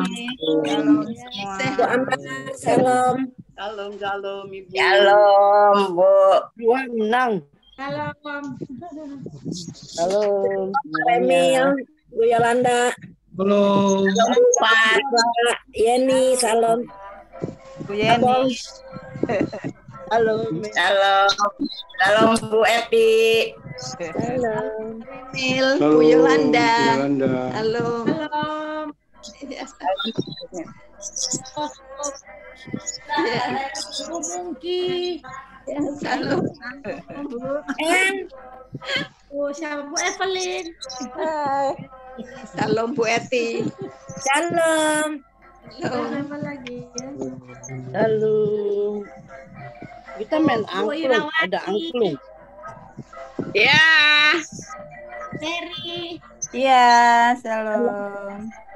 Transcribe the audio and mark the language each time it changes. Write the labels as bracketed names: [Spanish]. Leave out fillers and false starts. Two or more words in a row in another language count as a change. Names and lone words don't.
[Indonesian] Salam semua. Bu Ambar, salam. Shalom, Ibu. Shalom, Bu. Dua menang. Salam. Shalom. Pak Emil, Bu Yolanda, Halo. Pak. Pak Yeni, salam. Bu Yeni. Halo. Shalom. Shalom, Bu Eti. Salam. Mil, Bu Yolanda. Yolanda. Halo. Salam. Bu Mungki. Ya, salam. Bu siapa? Bu Evelyn. Hai. Salam Bu Eti. Salam. Salam. Apa lagi ya? Halo. Kita main Bu angklung. Irawati. Ada angklung. Ya. Teri. Iya, salam.